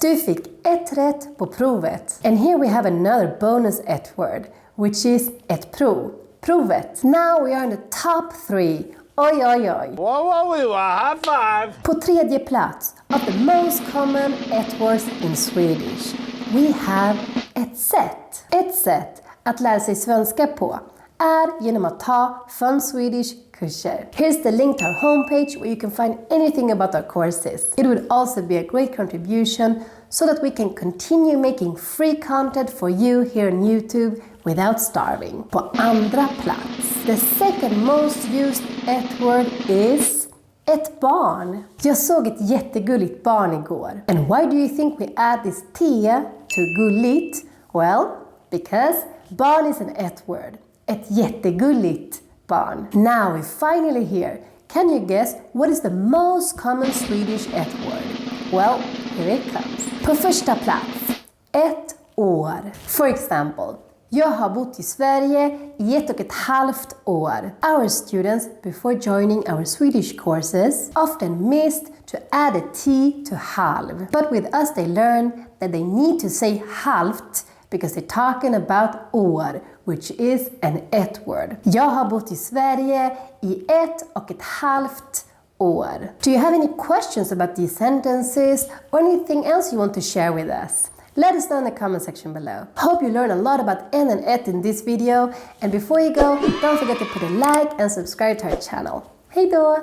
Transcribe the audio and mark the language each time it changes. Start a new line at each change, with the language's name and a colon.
Swedish: Du fick ett rätt på provet.
English: And here we have another bonus ett-word, which is ett prov. Provet. Now we are in the top 3. Oj, oj, oj. Whoa, high five.
Swedish: På 3:e plats
English: of the most common ett-words in Swedish, we have
Swedish: ett sätt. Ett sätt att lära sig svenska på är genom att ta Fun Swedish kurser.
English: Here's the link to our homepage where you can find anything about our courses. It would also be a great contribution so that we can continue making free content for you here on YouTube without starving.
Swedish: På 2:a plats,
English: the second most used ett-word is
Swedish: ett barn. Jag såg ett jättegulligt barn igår.
English: And why do you think we add this T to gulligt? Well, because barn is an ett-word.
Swedish: Ett jättegulligt barn.
English: Now we're finally here. Can you guess what is the most common Swedish ett-word? Well, here it comes.
Swedish: På 1:a plats, ett år.
English: For example,
Swedish: jag har bott i Sverige i 1,5 år.
English: Our students, before joining our Swedish courses, often missed to add a T to halv. But with us they learn that they need to say halvt because they're talking about år, which is an ett word.
Swedish: Jag har bott i Sverige i 1,5 år.
English: Do you have any questions about these sentences or anything else you want to share with us? Let us know in the comment section below. Hope you learned a lot about en and ett in this video. And before you go, don't forget to put a like and subscribe to our channel.
Swedish: Hej då!